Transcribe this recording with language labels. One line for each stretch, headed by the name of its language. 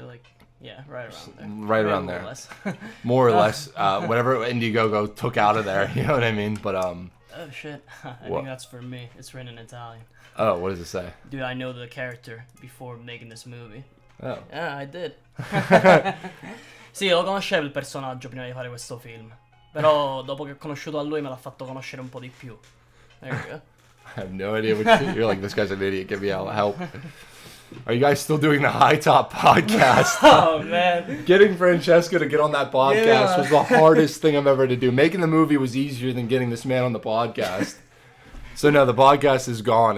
English: Like, yeah, right around there. Right around there. More or less. Whatever Indiegogo took out of there. You know what I mean? But oh, shit. I think that's for me. It's written in Italian. Oh, what does it say? Dude, I know the character before making this movie. Oh. Yeah, I did.
Italian: Sì, lo conoscevo il personaggio prima di fare questo film. Però dopo che ho conosciuto a lui me l'ha fatto conoscere un po' di più.
English: There you go. I have no idea what you're like, this guy's an idiot. Give me help. Are you guys still doing the HiTop podcast? Oh, man. Getting Francesco to get on that podcast was the hardest thing I've ever to do. Making the movie was easier than getting this man on the podcast. So no, the podcast is gone.